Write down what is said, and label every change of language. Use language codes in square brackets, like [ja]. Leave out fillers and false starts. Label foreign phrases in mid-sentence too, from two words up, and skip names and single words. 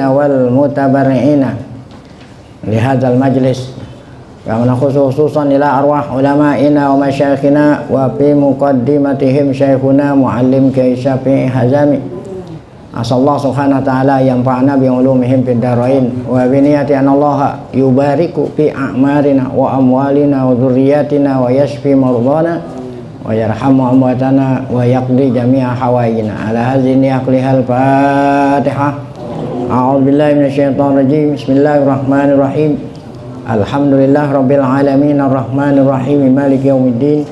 [ar] والمتبرعين لهذا المجلس كما خصوصا إلى أرواح علمائنا ومشايخنا وفي مقدمتهم شيخنا معلم كياهي شافعي حزامي أسأل الله سبحانه وتعالى ينفعنا بعلومهم في الدارين وبنية أن الله يبارك في أعمارنا وأموالنا وذرياتنا ويشفي مرضانا ويرحم أمواتنا ويقضي جميع حوائجنا على هذه عقله الفاتحة. أعوذ بالله من الشيطان الرجيم بسم الله الرحمن الرحيم. الحمد لله رب العالمين الرحمن الرحيم مالك يوم الدين.